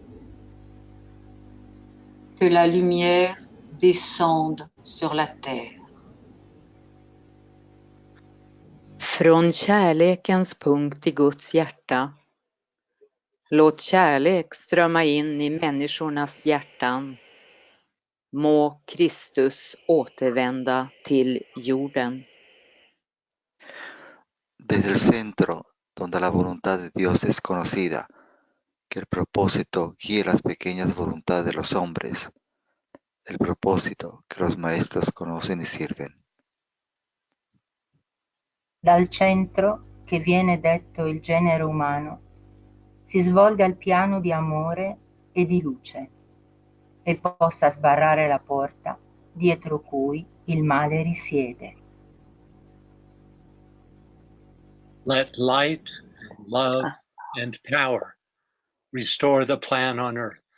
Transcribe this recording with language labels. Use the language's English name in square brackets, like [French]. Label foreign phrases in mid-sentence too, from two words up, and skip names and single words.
[French] que la lumière descende sur la terre. [Swedish] Från kärlekens punkt i Guds hjärta, låt kärlek strömma in i människornas hjärtan. Må Kristus återvända till jorden. [Spanish] Desde el centro, donde la voluntad de Dios es conocida, que el propósito guíe las pequeñas voluntades de los hombres, el propósito que los maestros conocen y sirven. [Italian] Dal centro, che viene detto il genere umano, si svolga il piano di amore e di luce e possa sbarrare la porta dietro cui il male risiede. [English] Let light, love, and power restore the plan on earth.